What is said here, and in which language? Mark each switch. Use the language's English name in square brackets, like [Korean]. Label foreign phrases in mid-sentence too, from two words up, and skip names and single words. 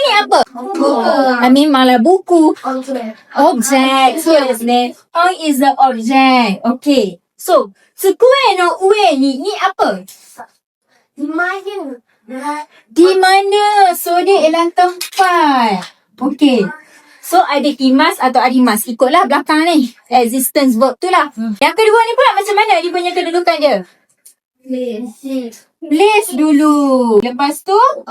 [Malay] apa? Memanglah buku. Object. [English] So [Japanese] ですね。 [English] On is the object. Okay. So, [Japanese] 机の上に apa? [Malay] Di mana? So, dia ialah tempat. Okay. So, ada imas atau arimas. Ikutlah belakang ni. [English] Existence verb [Malay] tu lah. Yang kedua ni pula macam mana dia punya kedudukan dia? Place dulu. Lepas tu?